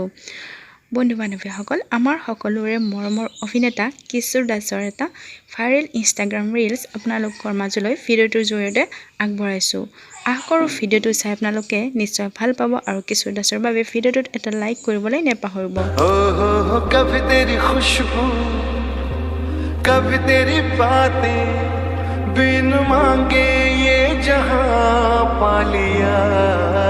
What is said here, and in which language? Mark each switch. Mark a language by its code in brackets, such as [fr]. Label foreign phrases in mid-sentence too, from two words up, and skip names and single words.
[as] বন্ধু বান্ধৱীসকল, আমাৰ সকলোৰে মৰমৰ অভিনেতা কিশোৰ দাসৰ এটা ভাইৰেল ইনষ্টাগ্ৰাম ৰিলছ আপোনালোকৰ মাজলৈ ভিডিঅ'টোৰ জৰিয়তে আগবঢ়াইছোঁ। আশা কৰোঁ ভিডিঅ'টো চাই আপোনালোকে নিশ্চয় ভাল পাব আৰু কিশোৰ দাসৰ বাবে ভিডিঅ'টোত এটা লাইক কৰিবলৈ নেপাহৰিব। [hi] कभी तेरी खुशबू कभी तेरी बातें बिन मांगे ये जहां पा लिया।